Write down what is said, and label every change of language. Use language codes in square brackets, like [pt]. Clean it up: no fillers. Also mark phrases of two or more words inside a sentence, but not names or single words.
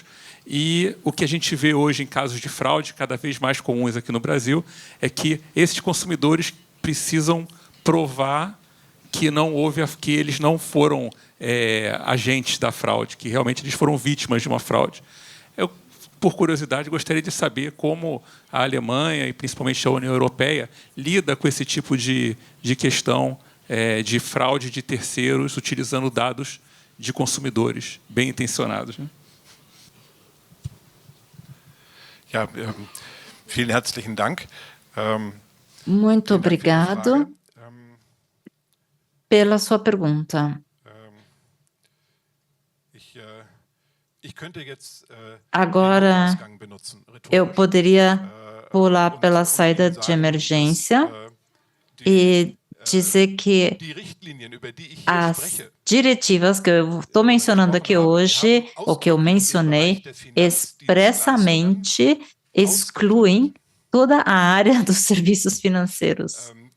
[pt] E o que a gente vê hoje em casos de fraude, cada vez mais comuns aqui no Brasil, é que esses consumidores precisam provar que não houve, que eles não foram agentes da fraude, que realmente eles foram vítimas de uma fraude. Eu, por curiosidade, gostaria de saber como a Alemanha e principalmente a União Europeia lida com esse tipo de questão de fraude de terceiros utilizando dados de consumidores bem intencionados, né? [de] Ja, vielen herzlichen Dank. [pt] Muito obrigado pela sua pergunta. Agora, eu poderia pular pela saída de emergência e dizer que as diretivas que eu estou mencionando aqui hoje, ou que eu mencionei, expressamente excluem toda a área dos serviços financeiros.